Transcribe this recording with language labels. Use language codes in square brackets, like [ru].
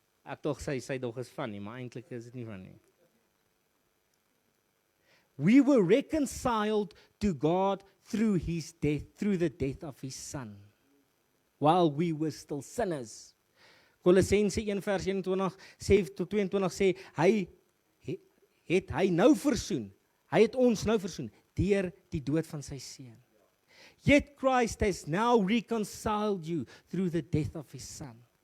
[af] Ek tog sy dog is van nie, maar eintlik is dit nie van nie. [en] We were reconciled to God through his death, through the death of his son, while we were still sinners. [af] Kolossense 1 vers 21 sê tot 22 sê hy nou versoen. Hy het ons nou versoen deur die dood van sy seun. [en] Yet Christ has now reconciled you through the death of his son.